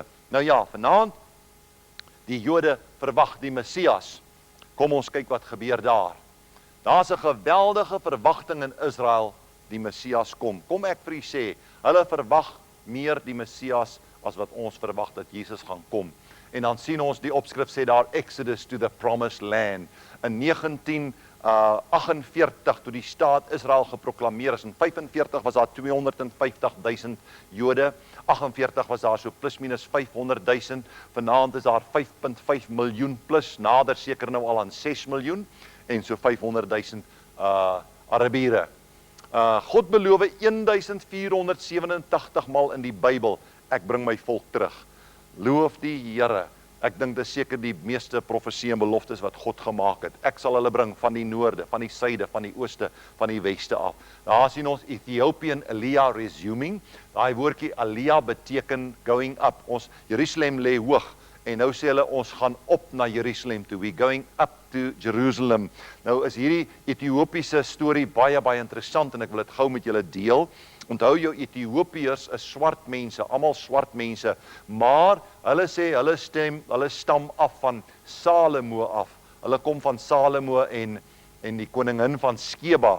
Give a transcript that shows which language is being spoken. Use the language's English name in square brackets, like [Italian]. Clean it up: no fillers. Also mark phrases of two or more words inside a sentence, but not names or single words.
[Afrikaans] Nou ja, vanaand, die Jode verwag die Messias. Kom ons kyk wat gebeur daar. Daar's 'n geweldige verwagting in Israel, die Messias kom. Kom ek vir u sê, hulle verwag meer die Messias as wat ons verwag dat Jesus gaan kom. En dan sien ons die opskrif sê daar, [English] Exodus to the Promised Land. [Afrikaans] In 1948, toe die staat Israel geproklameer is, in 45 was daar 250.000 Jode, 48 was daar so plus minus 500.000, vanaand is daar 5.5 miljoen plus, nader seker nou al aan 6 miljoen, en so 500.000 Arabiere. God beloof 1487 mal in die Bybel, ek bring my volk terug. Loof die Here. Ek dink dit is seker die meeste profesie en beloftes wat God gemaak het. Ek sal hulle bring van die noorde, van die suide, van die ooste, van die weste af. Daar sien ons [English] Ethiopian Aliyah resuming. [Afrikaans] Daai woordjie Aliyah beteken [English] going up. [Afrikaans] Ons Jerusalem lê hoog. En nou sê hulle, ons gaan op na Jerusalem toe. [English] We going up to Jerusalem. [Afrikaans] Nou is hierdie Ethiopiese storie baie, baie interessant en ek wil dit gou met julle deel. Onthou jou, Ethiopiërs is swart mense, almal swart mense, maar hulle sê, hulle stam af van Salomo af. Hulle kom van Salomo en die koningin van Skeba.